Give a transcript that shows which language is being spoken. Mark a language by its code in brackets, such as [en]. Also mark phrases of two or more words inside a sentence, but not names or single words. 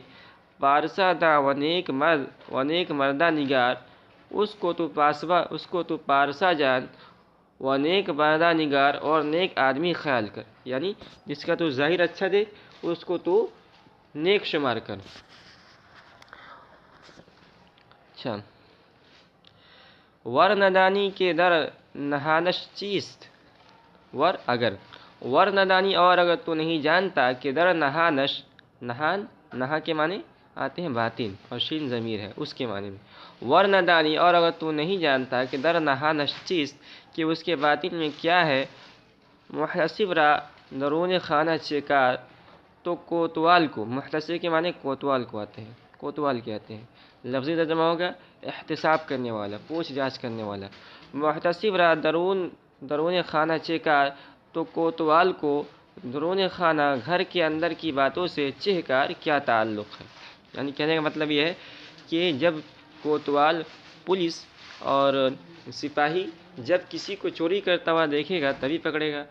[fa] پارسا دا و نیک مردہ نگار، [ur] اس کو تو [fa] پارسا جان، و نیک مردہ نگار، [ur] اور نیک آدمی خیال کر، یعنی جس کا تو ظاہر اچھا دے اس کو تو نیک شمار کر۔ اچھا، [fa] ور ندانی کے در نہانش چیست، ور ندانی، [ur] اور اگر تو نہیں جانتا کہ [fa] در نہانش، [ur] نہا کے معنی آتے ہیں باطن، اور شین ضمیر ہے اس کے معنی میں، [fa] ور ندانی، [ur] اور اگر تو نہیں جانتا کہ [fa] در نہانش چیست، [ur] کہ اس کے باطن میں کیا ہے۔ [fa] محتسب را درون خانہ چکار، [ur] تو کوتوال کو، محتسب کے معنی کوتوال کو آتے ہیں، کوتوال کے آتے ہیں، لفظی ترجمہ ہوگا احتساب کرنے والا، پوچھ جانچ کرنے والا۔ [fa] محتسب را درون خانہ چکار، [ur] تو کوتوال کو [fa] درون خانہ، [ur] گھر کے اندر کی باتوں سے چہکار کیا تعلق ہے، یعنی کہنے کا مطلب یہ ہے کہ جب کوتوال پولیس اور سپاہی جب کسی کو چوری کرتا ہوا دیکھے گا تبھی پکڑے گا.